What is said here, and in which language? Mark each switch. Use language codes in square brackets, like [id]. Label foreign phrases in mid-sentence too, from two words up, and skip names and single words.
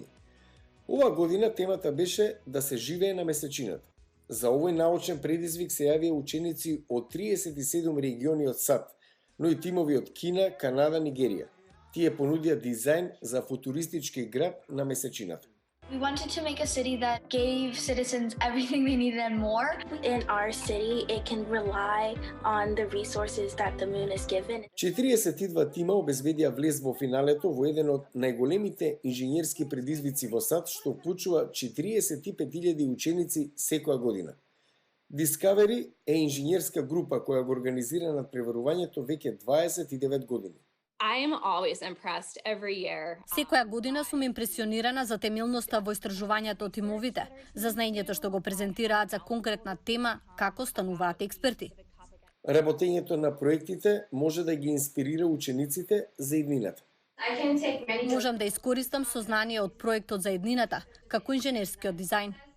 [mk] Оваа година темата беше да се живее на месечината. За овој научен предизвик се јавија ученици од 37 региони од САД, но и тимови од Кина, Канада, Нигерија. Тие понудија дизајн за футуристички град на месечината. [en] We wanted to make a city that gave citizens everything they needed and more. In our city, it can rely on the resources that the moon is given. [mk] 42 тима обезбедија влез во финалето во еден од најголемите инженерски предизвици во САД, што вклучува 45.000 ученици секоја година. Discovery е инженерска група која го организира надпреварувањето веќе 29 години. [en] I am always impressed every year. [mk] Секоја година сум импресионирана за темелноста во истражувањето од тимовите, за знаењето што го презентираат за конкретна тема, како стануваат експерти. Работењето на проектите може да ги инспирира учениците за иднината. Можам да искористам сознание од проектот за иднината, како инженерскиот дизајн.